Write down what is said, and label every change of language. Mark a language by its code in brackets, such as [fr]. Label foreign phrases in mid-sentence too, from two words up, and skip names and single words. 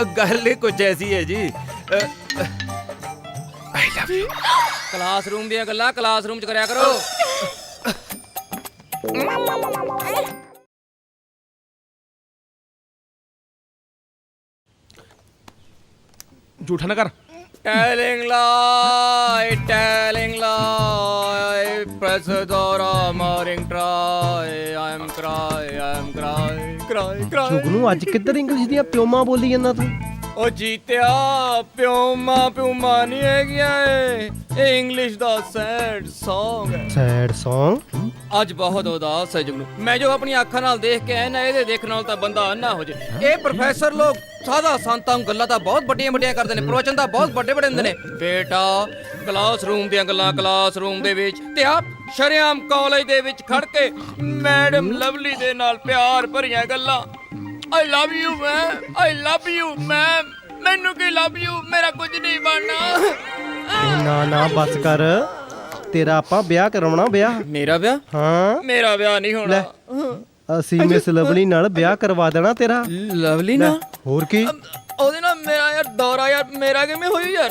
[pa] ਗੱਲ ਹੀ ਕੁਝ ਐਸੀ ਹੈ ਜੀ। [en] I love you. [pa] ਕਲਾਸਰੂਮ ਦੀਆਂ ਗੱਲਾਂ ਕਲਾਸਰੂਮ 'ਚ ਕਰਿਆ ਕਰੋ। ਝੂਠਾ ਨਾ ਕਰ। [en] Telling lie, telling lie, press the door, morning try, I'm cry. [pa] ਜੁਗਨੂ ਅੱਜ ਕਿੱਧਰ ਇੰਗਲਿਸ਼ ਦੀਆਂ ਪਿਓਮਾਂ ਬੋਲੀ ਜਾਂਦਾ ਤੂੰ? ਉਹ ਜੀਤਿਆ ਪਿਓਮਾ ਨਹੀਂ ਹੈਗੀਆਂ ਇਹ ਇੰਗਲਿਸ਼ ਦਾ [en] sad Song [pa] ਹੈ। [en] sad Song? [pa] ਅੱਜ ਬਹੁਤ ਉਦਾਸ ਹੈ ਜੁਗਨੂ। ਮੈਂ ਜੋ ਆਪਣੀ ਅੱਖਾਂ ਨਾਲ ਦੇਖ ਕੇ ਆਇਆ ਨਾ, ਇਹਦੇ ਦੇਖਣ ਨਾਲ ਤਾਂ ਬੰਦਾ ਅੰਨਾ ਹੋ ਜੇ। ਇਹ ਪ੍ਰੋਫੈਸਰ ਲੋਕ ਸਾਦਾ ਸੰਤਾਂ ਨੂੰ ਗੱਲਾਂ ਤਾਂ ਬਹੁਤ ਵੱਡੀਆਂ ਕਰਦੇ ਨੇ, ਪ੍ਰਵਚਨ ਤਾਂ ਬਹੁਤ ਵੱਡੇ ਹੁੰਦੇ ਨੇ। ਬੇਟਾ ਕਲਾਸਰੂਮ ਦੀਆਂ ਗੱਲਾਂ ਕਲਾਸਰੂਮ ਦੇ ਵਿੱਚ, ਤੇ ਆਪ ਸ਼ਰੇਆਮ ਕਾਲਜ ਦੇ ਵਿੱਚ ਖੜ ਕੇ ਮੈਡਮ ਲਵਲੀ ਦੇ ਨਾਲ ਪਿਆਰ ਭਰੀਆਂ ਗੱਲਾਂ। [en] I love you ma'am, I love you ma'am, [pa] ਮੈਨੂੰ ਕੀ [en] love you, [pa] ਮੇਰਾ ਕੁਝ ਨਹੀਂ ਬਣਨਾ। ਨਾ ਬਸ ਕਰ, ਤੇਰਾ ਆਪਾਂ ਵਿਆਹ ਕਰਾਉਣਾ। ਵਿਆਹ? ਮੇਰਾ ਵਿਆਹ? ਹਾਂ। ਮੇਰਾ ਵਿਆਹ ਨਹੀਂ ਹੋਣਾ। ਅਸੀਂ ਮਿਸ ਲਵਲੀ ਨਾਲ ਵਿਆਹ ਕਰਵਾ ਦੇਣਾ ਤੇਰਾ। ਲਵਲੀ ਨਾਲ? ਹੋਰ ਕੀ? ਉਹਦੇ ਨਾਲ ਮੇਰਾ ਯਾਰ ਦੌਰਾ ਯਾਰ, ਮੇਰਾ ਕਿਵੇਂ ਹੋਈ ਯਾਰ?